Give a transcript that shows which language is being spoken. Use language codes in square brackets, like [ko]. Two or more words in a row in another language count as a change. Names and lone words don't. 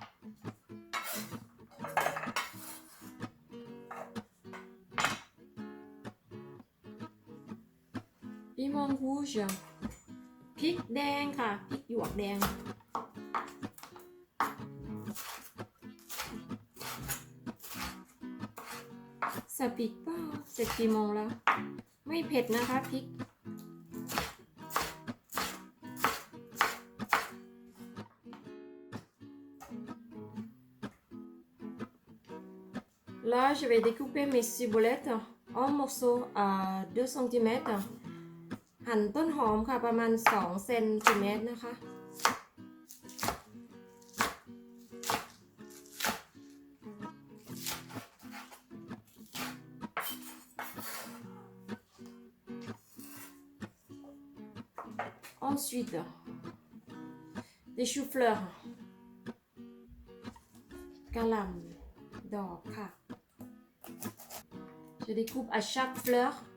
[fr] Piment rouge [th] พริกแดงค่ะพริกหยวกแดง [fr] Ça pique pas c'est piment là [th] ไม่เผ็ดนะคะพริก [fr] Là, je vais découper mes ciboulettes en morceaux à 2 cm [th] หั่นต้นหอมค่ะประมาณ2 เซนติเมตรนะคะ [fr] Ensuite, des choux-fleurs [th] กะหล่ำดอกค่ะ [fr] Je découpe à chaque fleur